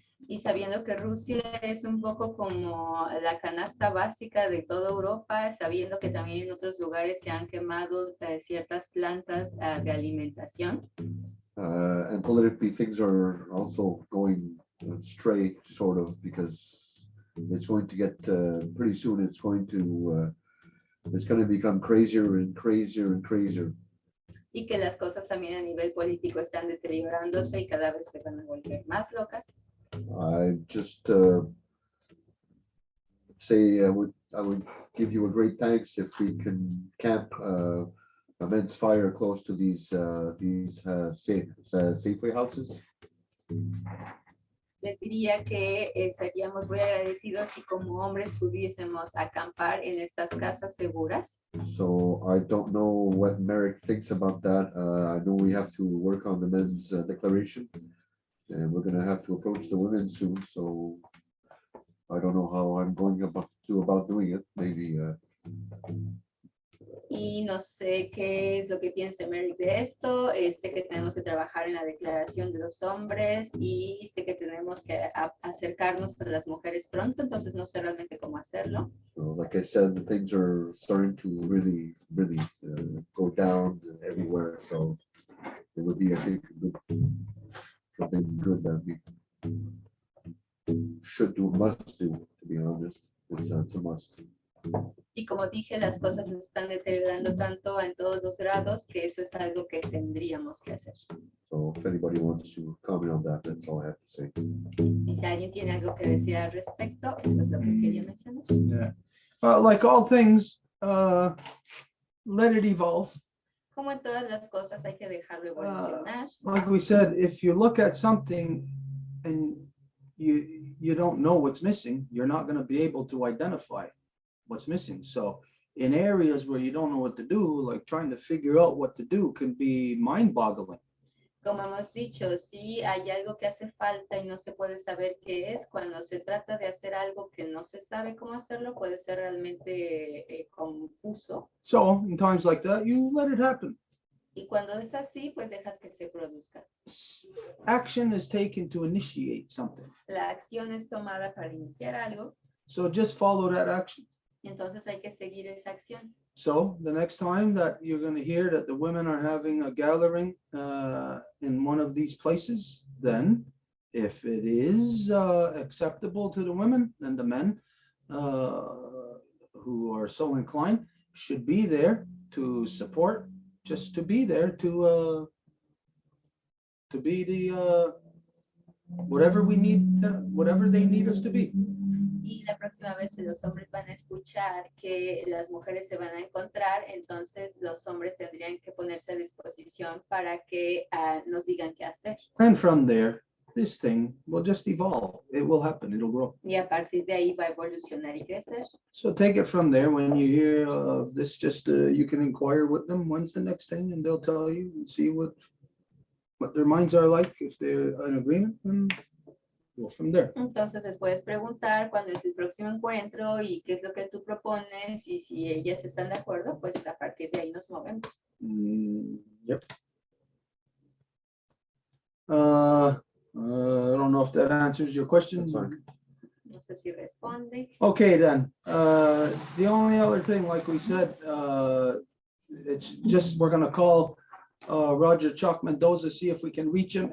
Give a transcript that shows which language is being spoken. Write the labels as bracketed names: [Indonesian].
[Spanish] Y sabiendo que Rusia es un poco como la canasta básica de toda Europa, sabiendo que también en otros lugares se han quemado ciertas plantas de alimentación. [English] And politically, things are also going straight, sort of, because it's going to get pretty soon. It's going to become crazier and crazier and crazier. [Spanish] Y que las cosas también a nivel político están deteriorándose y cada vez se van a volver más locas. [English] I just say I would give you a great thanks if we can camp immense fire close to these Safeway houses. [Spanish] Les diría que seríamos muy agradecidos si como hombres pudiésemos acampar en estas casas seguras. [English] So I don't know what Merrick thinks about that. I know we have to work on the men's declaration, and we're going to have to approach the women soon. So I don't know how I'm going about doing it. Maybe. [Spanish] Y no sé qué es lo que piensa Merrick de esto. Sé que tenemos que trabajar en la declaración de los hombres y sé que tenemos que acercarnos a las mujeres pronto, entonces no sé realmente cómo hacerlo. [English] So, like I said, things are starting to really go down everywhere. So it would be, I think, something good that we should do, must do, to be honest. It's a must. [Spanish] Y como dije, las cosas se están deteriorando tanto en todos los grados que eso es algo que tendríamos que hacer. [English] So if anybody wants to comment on that, that's all I have to say. [Spanish] Y si alguien tiene algo que decir al respecto, eso es lo que quería mencionar. [English] Yeah. Like all things, let it evolve. [Spanish] Como en todas las cosas hay que dejarlo evolucionar. [English] Like we said, if you look at something and you don't know what's missing, you're not going to be able to identify what's missing. So in areas where you don't know what to do, like trying to figure out what to do can be mind-boggling. [Spanish] Como hemos dicho, si hay algo que hace falta y no se puede saber qué es, cuando se trata de hacer algo que no se sabe cómo hacerlo, puede ser realmente confuso. [English] So in times like that, you let it happen. [Spanish] Y cuando es así, pues dejas que se produzca. [English] Action is taken to initiate something. [Spanish] La acción es tomada para iniciar algo, [English] So just follow that action. [Spanish] entonces hay que seguir esa acción. [English] So the next time that you're going to hear that the women are having a gathering in one of these places, then if it is acceptable to the women, then the men who are so inclined should be there to support, just to be there to be the whatever we need, whatever they need us to be. [Spanish] Y la próxima vez que los hombres van a escuchar que las mujeres se van a encontrar, entonces los hombres tendrían que ponerse a disposición para que nos digan qué hacer. [English] And from there, this thing will just evolve. It will happen. It'll grow. [Spanish] Y a partir de ahí va a evolucionar y crecer. [English] So take it from there. When you hear of this, just you can inquire with them. When's the next thing, and they'll tell you and see what their minds are like. If they're in agreement, and go from there. [Spanish] Entonces les puedes preguntar cuándo es el próximo encuentro y qué es lo que tú propones, y si ellas están de acuerdo, pues a partir de ahí nos movemos. [English] Yep. I don't know if that answers your question. That's fine. [Spanish] No sé si responde. [English] Okay, then. The only other thing, like we said, it's just, we're gonna call Roger Chuck Mendoza, see if we can reach him.